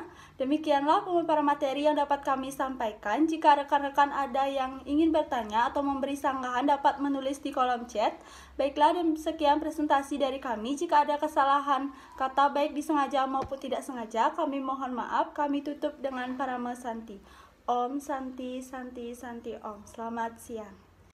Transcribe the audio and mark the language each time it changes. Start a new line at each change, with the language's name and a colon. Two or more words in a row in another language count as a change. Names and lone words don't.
Indonesian: Demikianlah pemaparan materi yang dapat kami sampaikan. Jika rekan-rekan ada yang ingin bertanya atau memberi sanggahan dapat menulis di kolom chat. Baiklah, dan sekian presentasi dari kami. Jika ada kesalahan kata baik disengaja maupun tidak sengaja, kami mohon maaf. Kami tutup dengan Parama Santi.
Sanskrit: Om Santi Santi Santi Om.
Indonesian: Selamat siang.